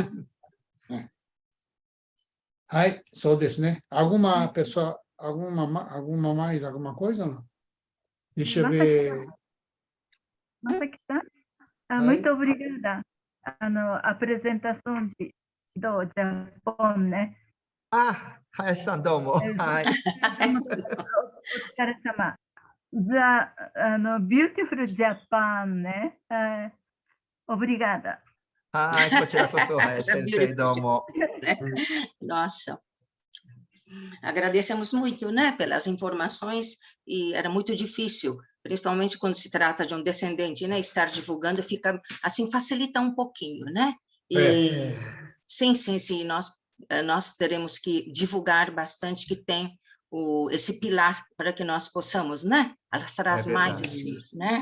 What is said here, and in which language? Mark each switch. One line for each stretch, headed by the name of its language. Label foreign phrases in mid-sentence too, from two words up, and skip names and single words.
Portuguese: Só desse, né? Alguma pessoa, alguma coisa? Não? Deixa eu ver. Masaki-san, muito obrigada. Apresentação do Japão, né? Hayashi-san, domo. Otsukaresama.
English: The beautiful Japan,
Portuguese: né? Obrigada.
Japanese: こちらこそ、林先生、どうも.
Portuguese: Nossa. Agradecemos muito, né, pelas informações, e era muito difícil, principalmente quando se trata de um descendente, né, estar divulgando fica, assim, facilita um pouquinho, né? E sim, nós teremos que divulgar bastante que tem esse pilar para que nós possamos, né, alastrar mais esse, né?